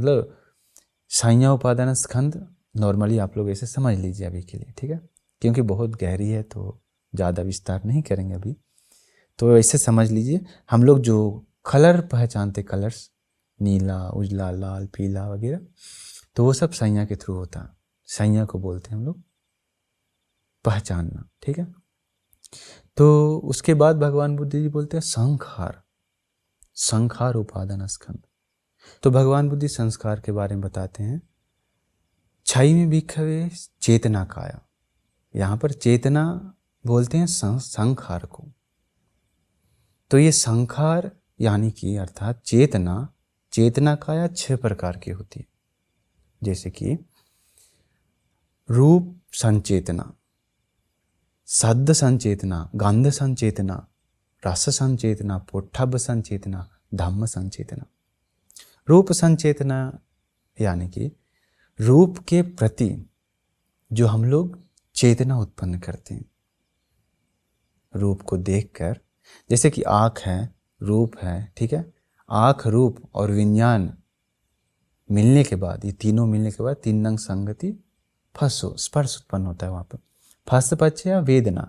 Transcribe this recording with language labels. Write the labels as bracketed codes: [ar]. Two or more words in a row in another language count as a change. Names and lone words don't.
[hi] मतलब संज्ञा उपादान स्कंध नॉर्मली आप लोग ऐसे समझ लीजिए अभी के लिए, ठीक है, क्योंकि बहुत गहरी है तो ज़्यादा विस्तार नहीं करेंगे अभी, तो ऐसे समझ लीजिए। हम लोग जो कलर पहचानते, कलर्स नीला, उजला, लाल, पीला वगैरह, तो वो सब संज्ञा के थ्रू होता है। संज्ञा को बोलते हैं हम लोग पहचानना, ठीक है। तो उसके बाद भगवान बुद्ध जी बोलते हैं संखार, संखार उपादान स्कंध। तो भगवान बुद्ध संस्कार के बारे में बताते हैं। 6 में [pi] भिक्खवे चेतना काया, [hi] यहाँ पर चेतना बोलते हैं संखार को। तो ये संखार यानी कि अर्थात चेतना, चेतना काया 6 प्रकार की होती है, जैसे कि रूप संचेतना, शब्द संचेतना, गंध संचेतना, रस संचेतना, पोट्ठब्ब संचेतना, धम्म संचेतना। रूप संचेतना यानी कि रूप के प्रति जो हम लोग चेतना उत्पन्न करते हैं, रूप को देखकर, जैसे कि आँख है, रूप है, ठीक है। आँख, रूप और विज्ञान मिलने के बाद, ये तीनों मिलने के बाद 3 [pi] रंग संगति फसो, [hi] स्पर्श उत्पन्न होता है वहाँ पर, [pi] फस पच्चया वेदना।